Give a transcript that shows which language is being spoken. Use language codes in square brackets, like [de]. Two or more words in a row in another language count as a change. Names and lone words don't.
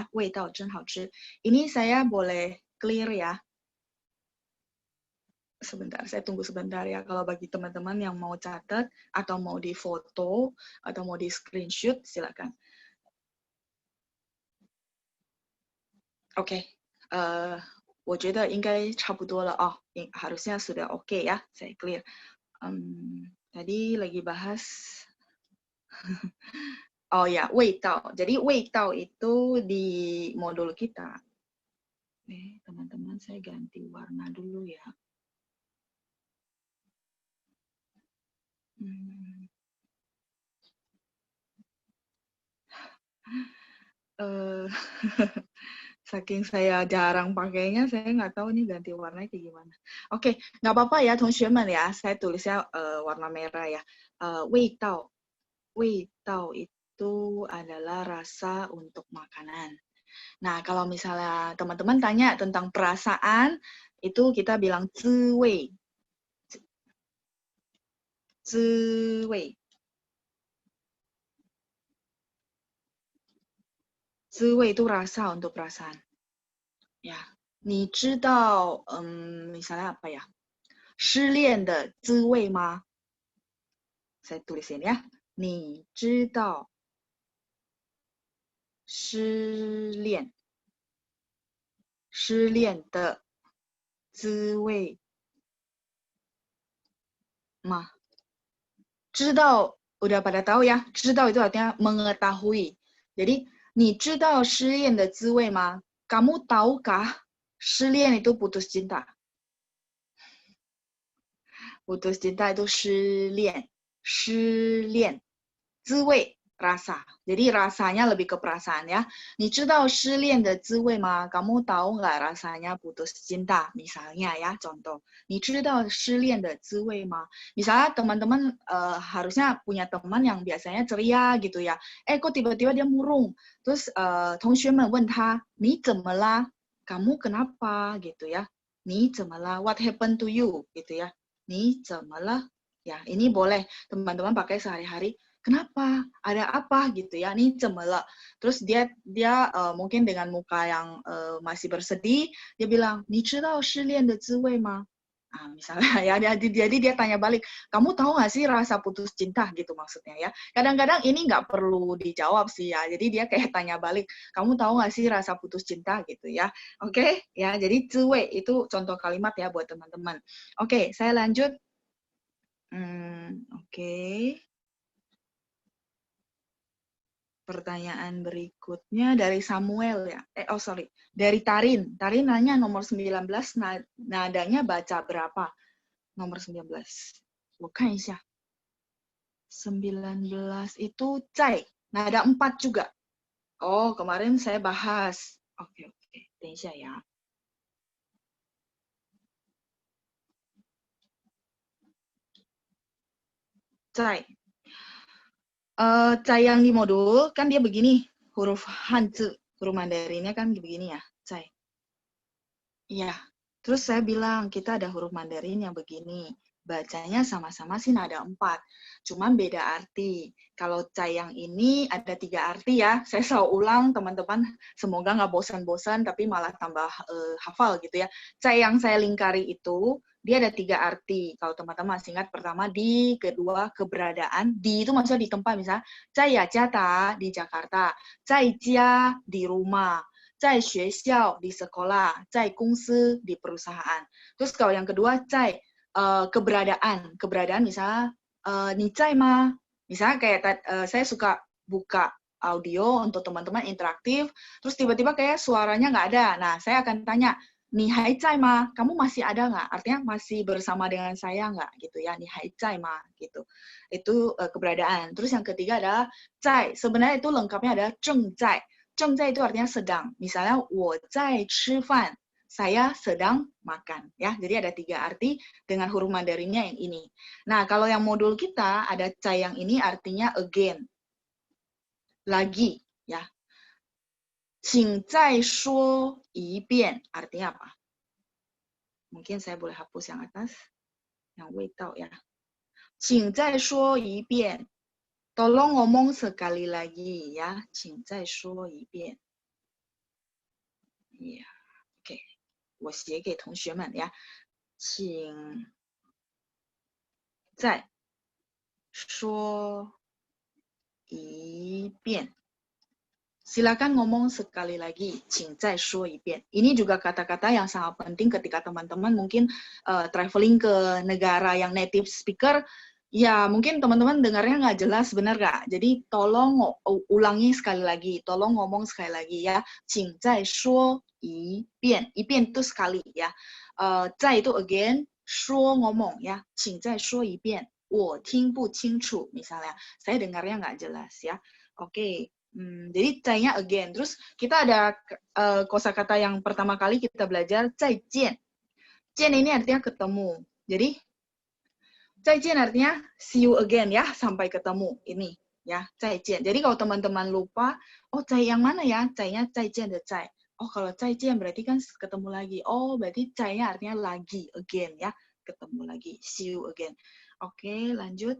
[zh] 味道真好吃. [id] Ini saya boleh clear ya. Sebentar, saya tunggu sebentar ya. Kalau bagi teman-teman yang mau catat atau mau di foto atau mau di screenshot, silakan. Oke. [zh] 我觉得应该差不多了哦, [id] harusnya sudah oke ya, saya clear. Tadi lagi bahas, oh ya, 味道. Jadi 味道 itu di modul kita. Teman-teman, saya ganti warna dulu ya. Saking saya jarang pakainya, saya nggak tahu nih ganti warnanya kayak gimana. Oke, nggak apa-apa ya, 同学们 ya. Saya tulisnya warna merah ya. 味道 itu adalah rasa untuk makanan. Nah, kalau misalnya teman-teman tanya tentang perasaan, itu kita bilang 滋味. 滋味. 滋味 itu rasa untuk perasaan. Ya, [zh] 你知道, [id] misalnya apa ya? [zh] 失恋的滋味吗? [id] Saya tulisin ya. [zh] 你知道失恋的滋味吗? [id] 知道 udah pada tahu ya. 知道 itu artinya mengetahui. Jadi, [zh] 你知道失恋的滋味吗? [id] Kamu tahukah 失恋 itu putus cinta? Putus cinta itu 失恋. [zh] 失恋. 滋味 rasa. [id] Jadi rasanya lebih ke perasaan ya. [zh] 你知道失恋的滋味吗? [id] Kamu tahu nggak rasanya putus cinta? Misalnya ya, contoh. [zh] 你知道失恋的滋味吗? [id] Misalnya teman-teman harusnya punya teman yang biasanya ceria gitu ya. Kok tiba-tiba dia murung. [zh] Terus 同学们问他, 你怎么啦? [id] Kamu kenapa? Gitu ya. [zh] 你怎么啦? [en] What happened to you? [id] Gitu ya. [zh] 你怎么了? [id] Ya, ini boleh teman-teman pakai sehari-hari. Kenapa? Ada apa gitu ya? Ini cemela. Terus dia mungkin dengan muka yang masih bersedih, dia bilang, [zh] 你知道失恋的滋味吗? [id] Nah, misalnya ya, jadi dia tanya balik, kamu tahu nggak sih rasa putus cinta gitu maksudnya ya? Kadang-kadang ini nggak perlu dijawab sih ya. Jadi dia kayak tanya balik, kamu tahu nggak sih rasa putus cinta gitu ya? Oke, ya. Jadi 滋味 itu contoh kalimat ya buat teman-teman. Oke, saya lanjut. Oke. Pertanyaan berikutnya dari Samuel ya. Dari Tarin. Tarin nanya nomor 19 nadanya baca berapa? Nomor 19. [zh] 我看一下. 19 itu 在. [id] Nada 4 juga. Oh, kemarin saya bahas. Oke. [zh] 等一下ya. 在. [id] 在 yang di modul kan dia begini, huruf Hanzi, huruf Mandarinnya kan begini ya, 在. Iya. Terus saya bilang kita ada huruf Mandarin yang begini. Bacanya sama-sama sih nada 4. Cuman beda arti. Kalau 在 yang ini ada 3 arti ya. Saya selalu ulang teman-teman. Semoga nggak bosan-bosan tapi malah tambah hafal gitu ya. 在 yang saya lingkari itu dia ada 3 arti. Kalau teman-teman masih ingat, pertama di, kedua keberadaan. Di itu maksudnya di tempat, misalnya [zh] 在雅加达 [id] di Jakarta, [zh] 在家 [id] di rumah, [zh] 在学校 [id] di sekolah, [zh] 在公司 [id] di perusahaan. Terus kalau yang kedua 在 keberadaan misalnya [zh] 你在吗? [id] Misalnya kayak saya suka buka audio untuk teman-teman interaktif, terus tiba-tiba kayak suaranya nggak ada. Nah, saya akan tanya, [zh] 你还在吗? [id] Kamu masih ada nggak? Artinya masih bersama dengan saya nggak? Gitu ya, [zh] 你还在吗? [id] Gitu. Itu keberadaan. Terus yang ketiga adalah 在. Sebenarnya itu lengkapnya adalah 正在. 正在 itu artinya sedang. Misalnya, [zh] 我在吃饭. [id] Saya sedang makan. Ya, jadi ada 3 arti dengan huruf Mandarinnya yang ini. Nah, kalau yang modul kita ada 在 yang ini artinya again. Lagi. Ya. [zh] 请再说一遍 [id] artinya apa? Mungkin saya boleh hapus yang atas, yang 味道 ya. [zh] 请再说一遍. [id] Tolong ngomong sekali lagi ya. [zh] 请再说一遍. [id] Ya, oke. [zh] 我写给同学们呀。请再说一遍. [id] Silakan ngomong sekali lagi, [zh] 请再说一遍. [id] Ini juga kata-kata yang sangat penting ketika teman-teman mungkin traveling ke negara yang [en] native speaker, [id] ya mungkin teman-teman dengarnya nggak jelas, benar nggak? Jadi tolong ulangi sekali lagi, tolong ngomong sekali lagi ya, [zh] 请再说一遍. [id] 一遍 itu sekali ya. 再 itu again, 说 ngomong ya, [zh] 请再说一遍. 我听不清楚, [id] misalnya, saya dengarnya nggak jelas ya. Oke. Jadi cai-nya again. Terus kita ada kosakata yang pertama kali kita belajar, 再见. 见 ini artinya ketemu. Jadi 再见 artinya [en] see you again [id] ya, sampai ketemu. Ini ya, 再见. Jadi kalau teman-teman lupa, oh cai yang mana ya? Cai-nya [zh] 再见的再. [id] Oh kalau 再见 berarti kan ketemu lagi. Oh berarti cai-nya artinya lagi, again ya. Ketemu lagi, [en] see you again. [id] Oke, lanjut.